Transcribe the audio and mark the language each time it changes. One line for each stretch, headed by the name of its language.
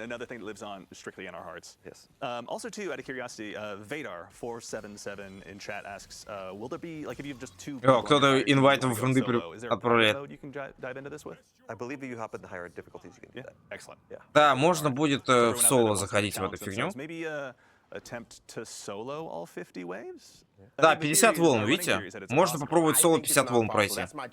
English: Another thing that lives on strictly in our hearts. Yes. Also, too, out of curiosity, Vadar477 in chat asks, will there be like if you have just two?
Russian: Кто-то инвайт во френды отправляет.
English: You can dive into this with? I believe if you hop in the higher difficulties, you can do that. Excellent. Yeah.
Russian: Да, можно будет в соло заходить в эту фигню.
English: Maybe attempt to solo all 50 waves?
Russian: Да, 50 волн, видите? Можно попробовать соло 50 волн пройти.